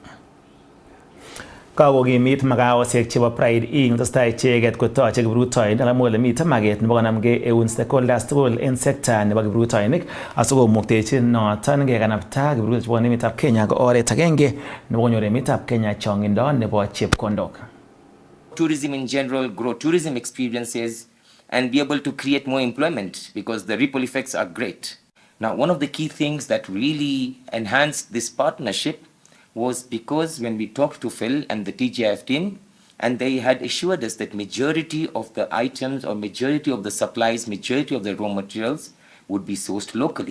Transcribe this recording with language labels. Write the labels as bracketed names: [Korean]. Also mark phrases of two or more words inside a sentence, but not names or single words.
[Kalenjin] Kakokimit magaosiek chebo Pride Inn testai icheket kotoche kiprutoinik amu ole miten maget nebo konamgei eun stakeholders tugul en sekta nebo kiprutoinik asikomuktechi noton kekanapta kiprutoinik chebo emetab Kenya ko oret agenge nebo konyor emetab Kenya chong'indo nebo chepkondok. [English] Tourism in general, grow tourism experiences and be able to create more employment because the ripple effects are great. Now, one of the key things that really enhanced this partnership was because when we talked to Phil and the TGIF team, and they had assured us that majority of the items or majority of the supplies, majority of the raw materials would be sourced locally.